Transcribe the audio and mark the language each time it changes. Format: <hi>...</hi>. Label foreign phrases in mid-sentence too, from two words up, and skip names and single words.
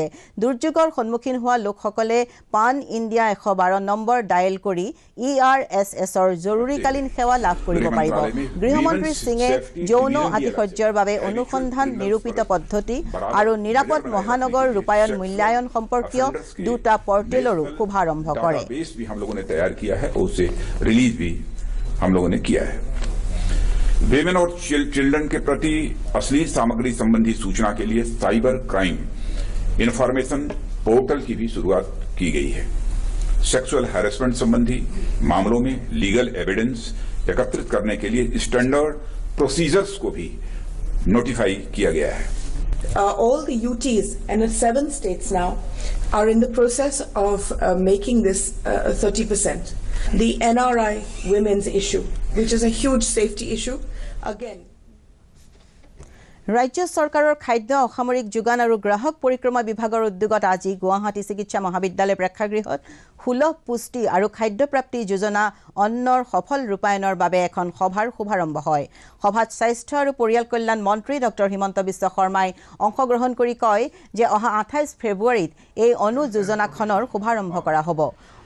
<as>দুৰ্যোগৰ সন্মুখীন হোৱা লোকসকলে</as> <en>pan India</en> <as>112 নম্বৰ ডায়েল কৰি ERSSৰ জৰুৰীকালীন সেৱা লাভ কৰিব পাৰিব। গৃহমন্ত্ৰী সিঙে যৌন আতিশয্যৰ বাবে অনুসন্ধান, নিৰূপিত পদ্ধতি আৰু নিৰাপদ মহানগৰ ৰূপায়ণ মূল্যায়ন সম্পৰ্কীয় দুটা পৰ্টেলৰো শুভাৰম্ভ কৰে।</as> <hi>हम लोगों ने किया है। वेमेन और चिल्ड्रन के प्रति अश्लील सामग्री संबंधी सूचना के लिए</hi> <en>cyber crime information portal</en> <hi>की भी शुरुआत की गई है।</hi> <en>sexual harassment</en> <hi>संबंधी मामलों में</hi> <en>legal evidence</en> <hi>एकत्रित करने के लिए</hi> <en>standard procedures</en> <hi>को भी नोटिफाई किया गया है।</hi> <en>All the UTs and in 7 states now are in the process of making this 30%. The NRI women's issue, which is a huge safety issue, again.</en> <as>ৰাজ্য চৰকাৰৰ খাদ্য, অসামৰিক যোগান আৰু গ্ৰাহক পৰিক্ৰমা বিভাগৰ উদ্যোগত আজি গুৱাহাটী চিকিৎসা মহাবিদ্যালয় প্ৰেক্ষাগৃহত সুলভ পুষ্টি আৰু খাদ্য প্ৰাপ্তি যোজনা অন্নৰ সফল ৰূপায়ণৰ বাবে এখন সভাৰ শুভাৰম্ভ হয়। সভাত স্বাস্থ্য আৰু পৰিয়াল কল্যাণ মন্ত্ৰী ডক্টৰ হিমন্ত বিশ্ব শৰ্মাই অংশগ্ৰহণ কৰি কয় যে অহা 28 ফেব্ৰুৱাৰীত এই অনু যোজনাখনৰ শুভাৰম্ভ কৰা হ'ব।</as>